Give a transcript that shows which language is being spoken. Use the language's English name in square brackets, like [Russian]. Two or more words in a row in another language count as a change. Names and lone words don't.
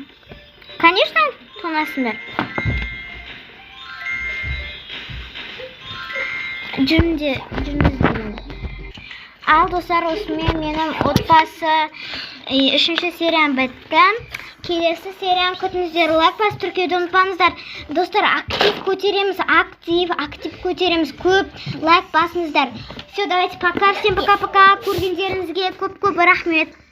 [Kazakh] Конечно, тонасыңдар. Жүріңдер. Ал, достар, осымен менің отбасы 3-ші сериям бітті. Келесі сериям күтіңіздер. Лайк басып тіркеуді ұмытпаңыздар. Достар, актив көтереміз. Көп лайк басыңыздар. [Russian] Все, давайте пока. Всем пока-пока. [Kazakh] Көргендеріңізге көп рахмет.